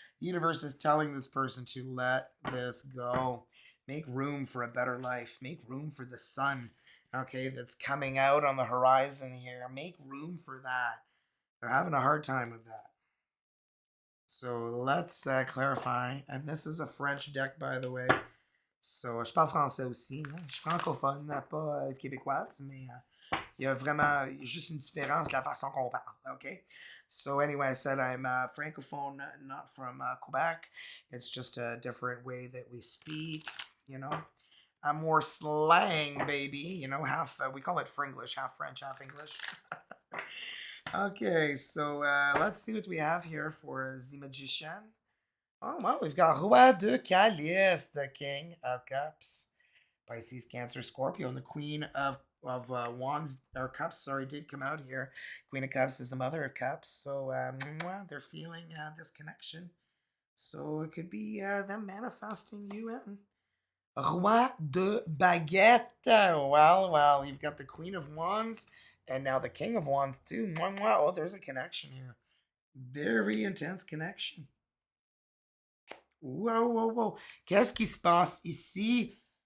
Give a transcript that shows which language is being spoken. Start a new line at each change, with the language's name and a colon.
English: Universe is telling this person to let this go. Make room for a better life. Make room for the sun. Okay, that's coming out on the horizon here. Make room for that. They're having a hard time with that. So let's clarify. And this is a French deck, by the way.
French: So, je parle français aussi. Hein. Je suis francophone, pas québécoise, mais il y a vraiment juste une différence de la façon qu'on parle.
English: Okay? So, anyway, I said I'm francophone, not from Quebec. It's just a different way that we speak. I'm more slang, baby. Half, we call it Fringlish, half French, half English. Okay, so let's see what we have here for the magician. Oh, well, we've got Roi de Calice, the King of Cups. Pisces, Cancer, Scorpio, and the Queen of Wands, or Cups, sorry, did come out here. Queen of Cups is the Mother of Cups, so they're feeling this connection. So it could be them manifesting you in. Roi de Baguette. Well, you've got the Queen of Wands, and now the King of Wands, too. Oh, there's a connection here. Very intense connection. Wow.
French: Qu'est-ce qui se passe ici?